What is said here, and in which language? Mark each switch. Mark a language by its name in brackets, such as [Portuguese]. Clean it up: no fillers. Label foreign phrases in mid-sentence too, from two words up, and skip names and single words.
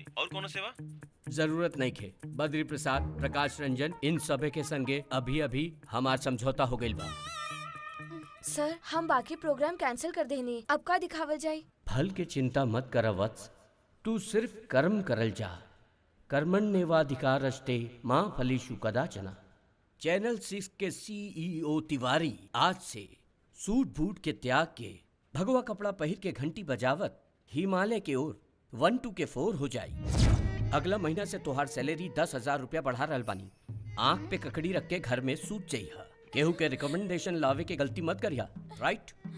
[Bhojpuri] और कोनो सेवा? जरूरत नहीं खे। बद्री प्रसाद, प्रकाश रंजन, इन सबे के संगे अभी अभी हमार समझौता हो गइल बा। सर हम बाकी प्रोग्राम कैंसिल कर देनी, अब का दिखावल जाए? फल के चिंता मत कर वत्स, तू सिर्फ कर्म करल जा। [Sanskrit] कर्मण्येवाधिकारस्ते माँ फलेषु कदाचन। [Bhojpuri] चैनल 6 के CEO तिवारी आज से सूट बूट के त्याग के भगवा कपड़ा पहिर के घंटी बजावत हिमालय के ओर 1-2 के 4 हो जाई। अगला महीना से तोहार सैलरी 10,000 रुपया बढ़ा रहल बानी। आंख पे ककड़ी रख के घर में सूत चाहिए। केहू के रिकमेंडेशन लावे के गलती मत करिया, राइट?